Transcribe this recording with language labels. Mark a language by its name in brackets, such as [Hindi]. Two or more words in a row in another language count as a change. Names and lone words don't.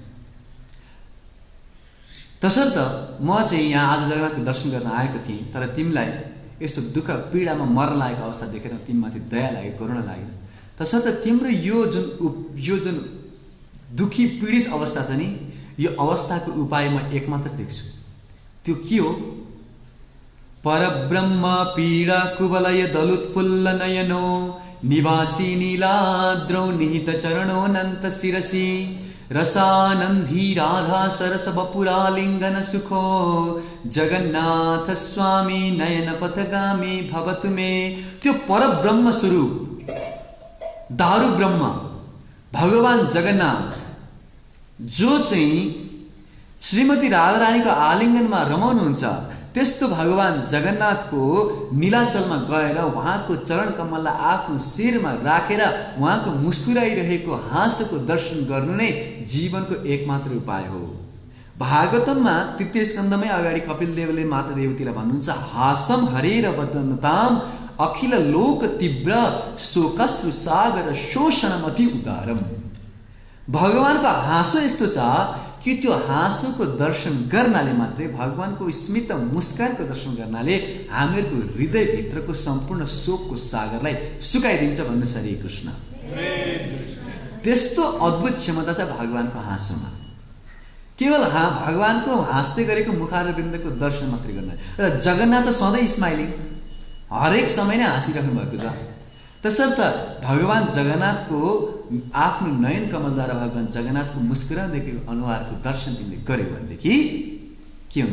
[Nepali] तसर्थ म चाहिँ यहाँ आज जगन्नाथको दर्शन गर्न आएको थिएँ, तर तिमीलाई यस्तो दुःख पीडामा मर्न लागेको अवस्था देखेर तिमीमाथि दया लाग्यो, करुणा लाग्यो। तसर्थ तिम्रो यो जुन दुखी पीडित अवस्था छ नि, यो अवस्थाको उपाय म एकमात्र देख्छु। त्यो के हो? [Sanskrit] परब्रह्म पीडा कुवलय दलुत्फुल्ल नयनो निवासी नीलाद्रौ निहित चरणो अनन्त शिरसि रसानन्दी राधा सरस बपुरालिङ्गन सुखो जगन्नाथ स्वामी नयन पथगामी भवतु मे। [Nepali] त्यो परब्रह्म स्वरूप दारु ब्रह्म भगवान जगन्नाथ जो चाहिँ श्रीमती राधारानीको आलिङ्गनमा रमाउनुहुन्छ, त्यस्तो भगवान जगन्नाथको नीलाचलमा गएर उहाँको चरण कमललाई आफ्नो शिरमा राखेर उहाँको मुस्कुराइरहेको हाँसोको दर्शन गर्नु नै जीवनको एकमात्र उपाय हो। भागवतममा तृतीय स्कन्धमै अगाडि कपिलदेवले माता देवतीलाई भन्नुहुन्छ, [Sanskrit] हासम हरेर वदनताम अखिल लोक तीव्र शोकश्रु सागर शोषणम अति उदारम। [Nepali] भगवानको हाँसो यस्तो छ कि त्यो हाँसोको दर्शन गर्नाले मात्रै, भगवानको स्मित मुस्कानको दर्शन गर्नाले हामीहरूको हृदयभित्रको सम्पूर्ण शोकको सागरलाई सुकाइदिन्छ भन्नु छ [Sanskrit] हरे कृष्ण। [Nepali] त्यस्तो अद्भुत क्षमता छ भगवानको हाँसोमा। केवल भगवानको हाँस्दै गरेको मुखारविन्दको दर्शन मात्रै गर्न, र जगन्नाथ सधैँ स्माइलिङ, हरेक समय नै हाँसिराख्नु भएको छ। तसर्थ भगवान जगन्नाथको आफ्नो नयन कमलद्वारा भगवान जगन्नाथको मुस्कुराउँदैको अनुहारको दर्शन तिमीले गर्यौ भनेदेखि के हुन्छ?